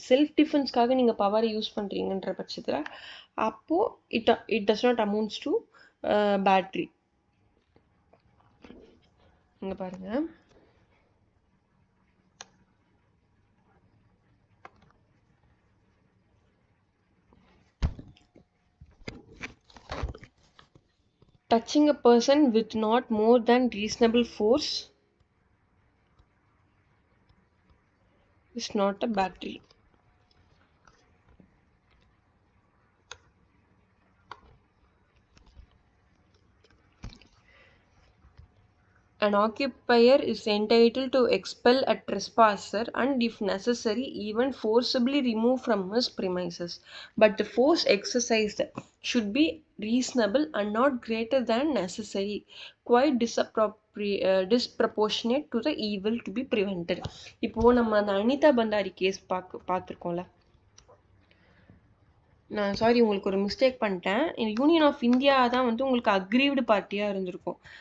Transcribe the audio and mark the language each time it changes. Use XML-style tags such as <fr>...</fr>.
<ta>Self டிஃபென்ஸ்க்காக நீங்கள் பவரை use பண்ணுறீங்கன்ற பட்சத்தில் அப்போது</ta> <en>It does not amounts to battery.</en> <ta>இங்கே பாருங்கள்,</ta> <en>touching a person with not more than reasonable force is not a battery. An occupier is entitled to expel a trespasser and, if necessary, even forcibly remove from his premises. But the force exercised should be reasonable and not greater than necessary, quite disproportionate to the evil to be prevented.</en> <ta>இப்போ நம்ம அந்த Anitha Bhandari case பார்த்துருக்கோம்ல. நான் sorry, உங்களுக்கு ஒரு mistake பண்ணிட்டேன். Union of India தான் வந்து உங்களுக்கு அக்ரீவ்டு பார்ட்டியாக இருந்திருக்கும்.</ta>